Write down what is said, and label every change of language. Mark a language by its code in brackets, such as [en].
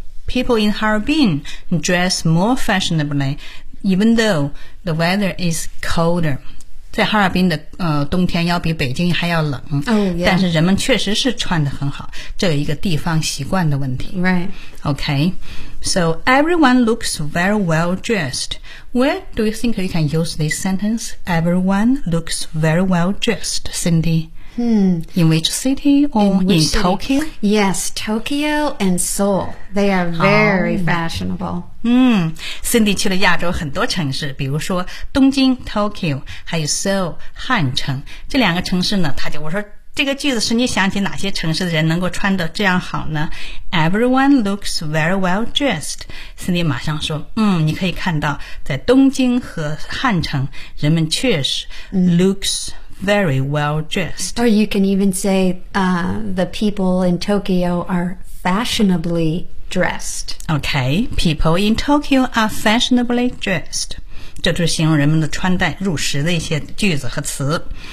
[en] People in Harbin dress more fashionably even though the weather is colder. [zh] 在哈尔滨的冬天要比北京还要冷、 [en] oh, yeah. [zh] 但是人们确实是穿得很好，这有一个地方习惯的问题。 [en] Right. Okay. So everyone looks very well dressed. Where do you think you can use this sentence? Everyone looks very well dressed, Cindy. In which city or in Tokyo? Yes, Tokyo and Seoul. They are very fashionable. [zh] Cindy 去了亚洲很多城市，比如说东京 Tokyo 还有 Seoul 汉城，这两个城市呢，他就我说这个句子是你想起哪些城市的人能够穿得这样好呢？ [en] Everyone looks very well dressed. [zh] Cindy 马上说，你可以看到在东京和汉城人们确实、 [en] looks very well dressed. Or you can even say the people in Tokyo are fashionablydressed. Okay, people in Tokyo are fashionably dressed. [zh] 这就是形容人们的穿戴入时的一些句子和词。